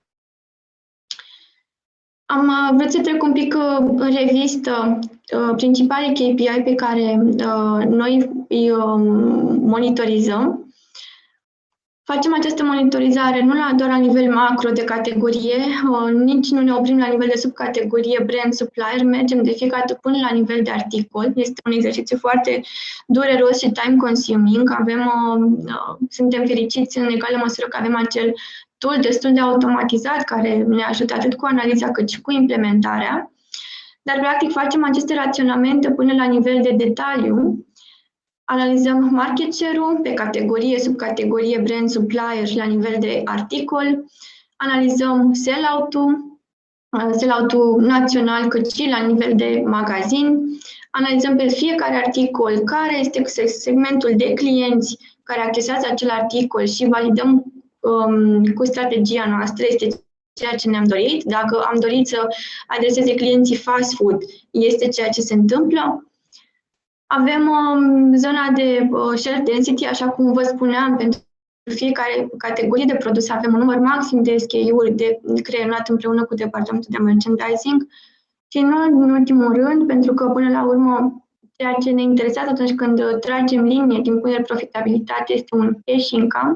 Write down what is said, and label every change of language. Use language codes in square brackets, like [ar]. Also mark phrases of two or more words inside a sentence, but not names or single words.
[ro] Am vrut să trec un pic în revistă principalii KPI pe care noi îi monitorizăm. Facem această monitorizare nu doar la nivel macro de categorie, nici nu ne oprim la nivel de subcategorie, brand, supplier, mergem de fiecare dată până la nivel de articol. Este un exercițiu foarte dureros și time-consuming. Suntem fericiți în egală măsură că avem acel tool destul de automatizat care ne ajută atât cu analiza cât și cu implementarea. Dar, practic, facem aceste raționamente până la nivel de detaliu. Analizăm [en] market share- [ro] ul pe categorie, subcategorie, brand, supplier și la nivel de articol. Analizăm sell-out-ul național cât și la nivel de magazin. Analizăm pe fiecare articol care este segmentul de clienți care accesează acel articol și validăm cu strategia noastră, este ceea ce ne-am dorit. Dacă am dorit să adreseze clienții [en] fast food, [ro] este ceea ce se întâmplă. Avem zona de [en] shelf density, [ro] așa cum vă spuneam, pentru fiecare categorie de produs avem un număr maxim de SKU-uri creionat împreună cu departamentul de merchandising și nu în ultimul rând, pentru că până la urmă ceea ce ne interesează atunci când tragem linie din punct de profitabilitate este un [en] cash income.